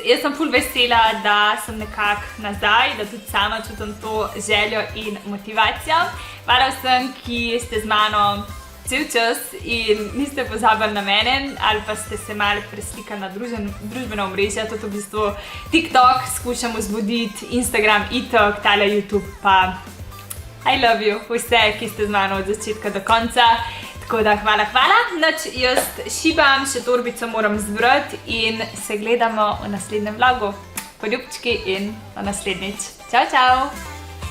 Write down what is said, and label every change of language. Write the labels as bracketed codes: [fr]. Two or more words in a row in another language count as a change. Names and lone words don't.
[sl] Jaz sem ful vesela, da sem nekako nazaj, da tudi sama čutim to željo in motivacijo. Hvala vsem, ki ste z mano cel čas in niste pozabili na mene ali pa ste se malo preslikali na družbena omrežja, tudi v bistvu TikTok skušam vzbuditi, Instagram, itak, tale YouTube pa [en] I love you, [sl] vse, ki ste z mano od začetka do konca. Tako da hvala. Noč jaz šibam, še torbico moram zbrati in se gledamo v naslednjem vlogu. Poljubčki in do naslednjič. Čau, čau!